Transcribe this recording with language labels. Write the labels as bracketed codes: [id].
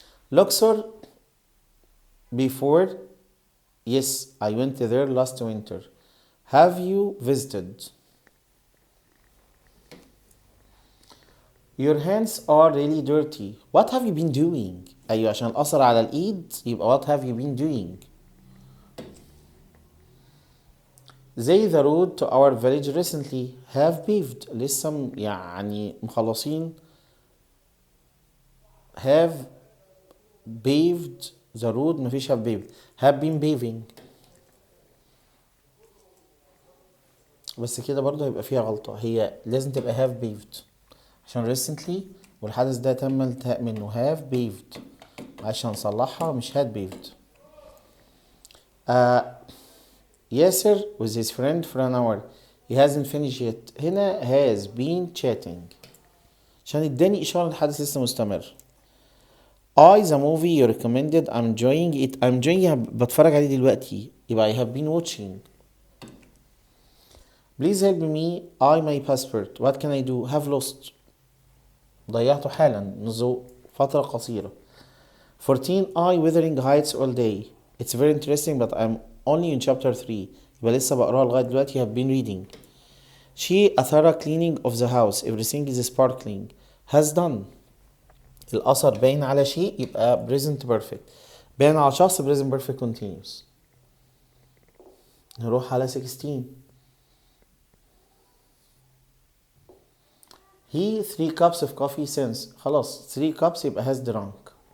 [en] Luxor before. Yes, I went there last winter. Have you visited? Your hands are really dirty. What have you been doing? [ar] أيوة عشان الأثر على الإيد يبقى [en] what have you been doing? They the road to our village recently have paved. [ar] لسه يعني مخلصين. [en] Have paved the road مفيش have paved. Have been paving. [ar] بس كده برضه هيبقى فيها غلطة. هي لازم تبقى [en] have paved [ar] عشان recently والحدث ده تم الانتهاء منه. [en] have paved [ar] عشان نصلحها مش [en] had paved. Yasser with his friend for an hour. He hasn't finished yet. [ar] هنا [en] has been chatting [ar] عشان اداني إشارة الحدث لسه مستمر. [en] the movie you recommended I'm enjoying it. [ar] بتفرج عليه دلوقتي يبقى [en] I have been watching. Please help me. my passport. What can I do? Have lost. [ar] ضيعته حالا منذ فترة قصيرة. [en] 14 Wuthering Heights all day. It's very interesting but I'm only in chapter 3. [ar] يبقى لسه بقراها لغاية دلوقتي. [en] have been reading. She a thorough cleaning of the house. Everything is sparkling. Has done. [ar] الأثر باين على شيء يبقى [en] present perfect. [ar] باين على شخص [en] present perfect continuous. [ar] نروح على 16. [en] He 3 cups of coffee since. خلاص 3 cups يبقى has drunk.